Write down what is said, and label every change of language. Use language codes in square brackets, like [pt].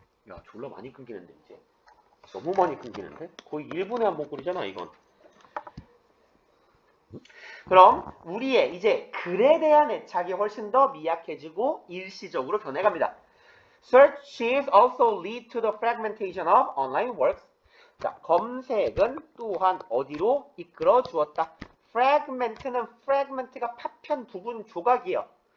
[ko] 야, 졸라 많이 끊기는데 이제. 너무 많이 끊기는데? 거의 1분에 한 번 꼴이잖아 이건. 그럼 우리의 이제 글에 대한 애착이 훨씬 더 미약해지고 일시적으로 변해갑니다. [en] Searches also lead to the fragmentation of online works. [ko] 자, 검색은 또한 어디로 이끌어 주었다. fragment는 fragment가 파편, 부분, 조각이에요.